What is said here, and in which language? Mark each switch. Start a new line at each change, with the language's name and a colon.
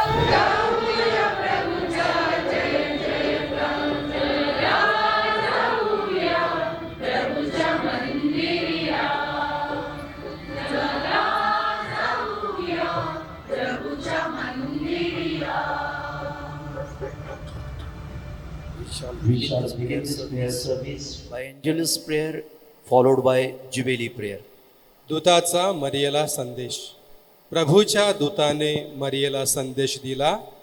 Marathi: गाऊया प्रभूचा जय जय गान. चला जाऊया प्रभूच्या मंदिरी आज. चला जाऊया प्रभूच्या मंदिरी आज.
English: We shall begin this prayer service by Angelus prayer followed by Jubilee prayer.
Marathi: दूताचा मरियेला संदेश. प्रभूच्या दूताने मरियेला संदेश दिला.